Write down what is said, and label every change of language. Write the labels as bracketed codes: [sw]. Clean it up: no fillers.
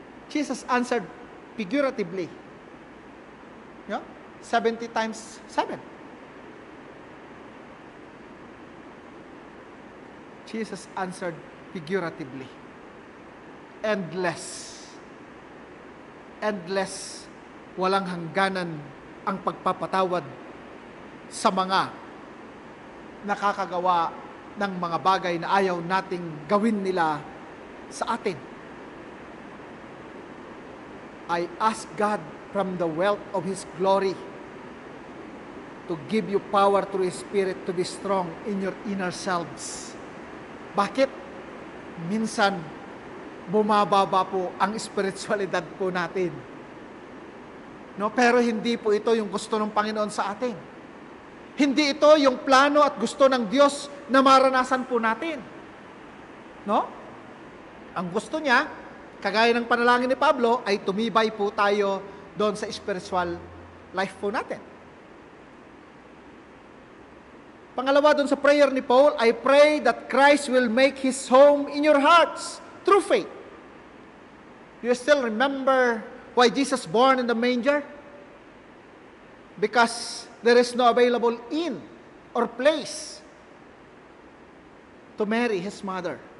[en] Jesus answered figuratively. 70 times 7. Jesus answered figuratively. Endless. [tl] Endless, walang hangganan ang pagpapatawad sa mga nakakagawa ng mga bagay na ayaw nating gawin nila sa atin. [en] I ask God from the wealth of His glory to give you power through His Spirit to be strong in your inner selves. [tl] Bakit? Minsan, bumababa po ang spiritualidad po natin. No, pero hindi po ito yung gusto ng Panginoon sa atin. Hindi ito yung plano at gusto ng Diyos na maranasan po natin. No? Ang gusto niya, kagaya ng panalangin ni Pablo, ay tumibay po tayo doon sa spiritual life po natin. Pangalawa doon sa prayer ni Paul, [en] I pray that Christ will make His home in your hearts through faith. Do you still remember why Jesus born in the manger? Because there is no available inn or place to Mary, His mother.